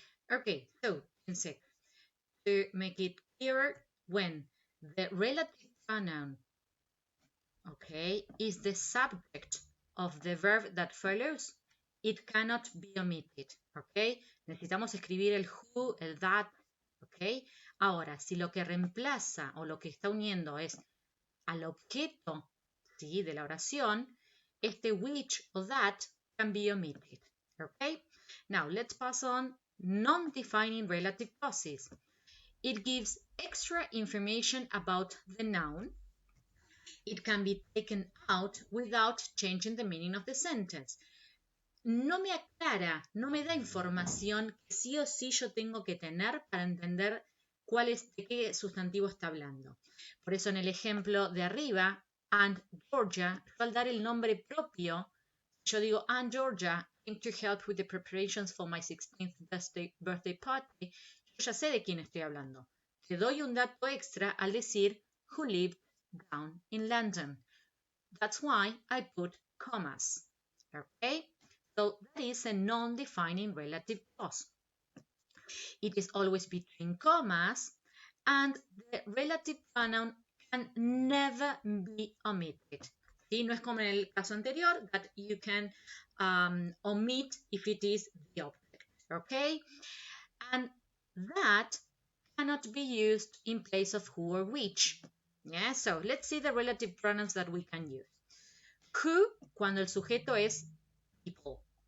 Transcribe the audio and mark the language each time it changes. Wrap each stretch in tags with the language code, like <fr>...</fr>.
<en>Okay, so to make it clearer, when the relative pronoun, okay, is the subject of the verb that follows, it cannot be omitted, okay?</en> <es>Necesitamos escribir el who, el that, okay? Ahora, si lo que reemplaza o lo que está uniendo es al objeto, ¿sí?, de la oración, este which o</es> <en>that can be omitted, okay? Now, let's pass on non-defining relative clauses. It gives extra information about the noun. It can be taken out without changing the meaning of the sentence.</en> <es>No me aclara, no me da información que sí o sí yo tengo que tener para entender de qué sustantivo está hablando. Por eso en el ejemplo de arriba,</es> <en>Aunt Georgia, yo al dar el nombre propio, yo digo Aunt Georgia came to help with the preparations for my 16th birthday party,</en> <es>yo ya sé de quién estoy hablando. Te doy un dato extra al decir</es> <en>who lived down in London. That's why I put commas. Okay? So that is a non-defining relative clause. It is always between commas, and the relative pronoun can never be omitted. ¿Sí?</en> <es>No es como en el caso anterior,</es> <en>that you can omit if it is the object. Okay? And that cannot be used in place of who or which. Yeah, so let's see the relative pronouns that we can use.</en> <es>Who, cuando el sujeto es people.</es>